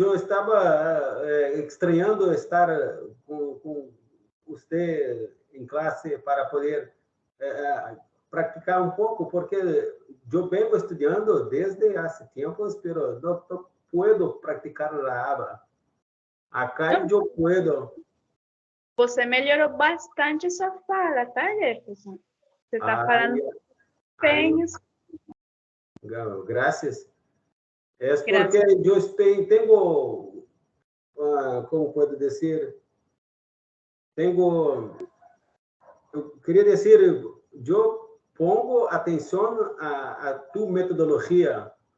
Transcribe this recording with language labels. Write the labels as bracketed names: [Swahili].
[Portuguese] Eu estava estranhando estar com você em classe para poder praticar um pouco, porque eu venho estudando desde há tempos, mas [Spanish] puedo practicar la habla. Acá [Portuguese] eu [Spanish] puedo. [Portuguese] Você melhorou bastante sua fala, tá, Jefferson? Você está falando bem. Graças. É porque eu tenho, como posso dizer, eu queria dizer, eu [Spanish] pongo [Portuguese] atenção a tu metodologia.